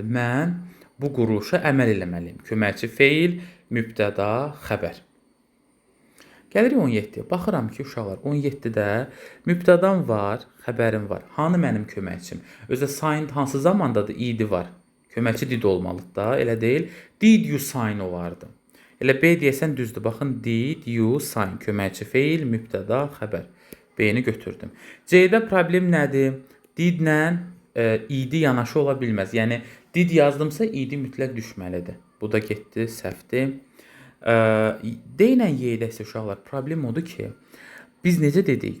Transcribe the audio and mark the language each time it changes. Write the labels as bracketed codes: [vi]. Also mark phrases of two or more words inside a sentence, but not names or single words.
[az] Mən bu quruluşa əməl eləməliyim. Köməkçi feil, mübtəda, xəbər. Gəlirik 17-yə. Baxıram ki, uşaqlar 17-də mübtədam var, xəbərim var. Hanı mənim köməkçim? Özdə sign hansı zamandadır? İdi var. Köməkçi did olmalıdır da, elə deyil. [en] Did you sign [az] olardı. Elə B deyəsən düzdür. Baxın, [en] did you sign [az] köməkçi feil, mübtəda, xəbər. B-ni götürdüm. C-də problem nədir? Did-lə idi yanaşı ola bilməz. Yəni did yazdımsa idi mütləq düşməlidir. Bu da getdi, səhvdir. D ilə Y-də isə uşaqlar problem odur ki, biz necə dedik?